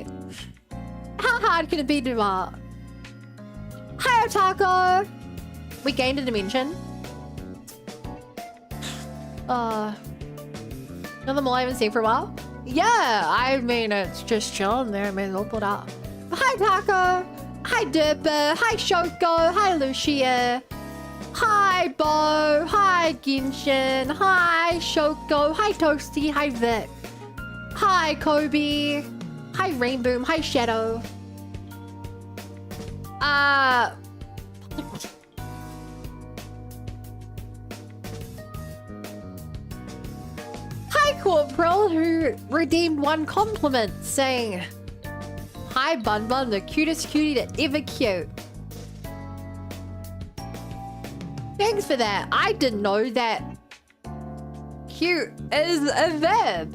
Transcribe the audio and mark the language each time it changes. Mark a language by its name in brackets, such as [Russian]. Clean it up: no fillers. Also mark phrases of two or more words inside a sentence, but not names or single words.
[English] How hard can it be to do art? Hi, Otako! We gained a dimension. Another mole I haven't seen for a while. Yeah, I mean, it's just chilling there. I may as well put up. Hi, Taco. Hi, Derpa. Hi, Shoko. Hi, Lucia. Hi, Bo. Hi, Genshin. Hi, Shoko. Hi, Toasty. Hi, Vic. Hi, Kobe. Hi, Rainboom. Hi, Shadow. Hi, Corporal, who redeemed one compliment, saying, "Hi, Bun Bun, the cutest cutie that ever cute." Thanks for that. I didn't know that cute is a verb.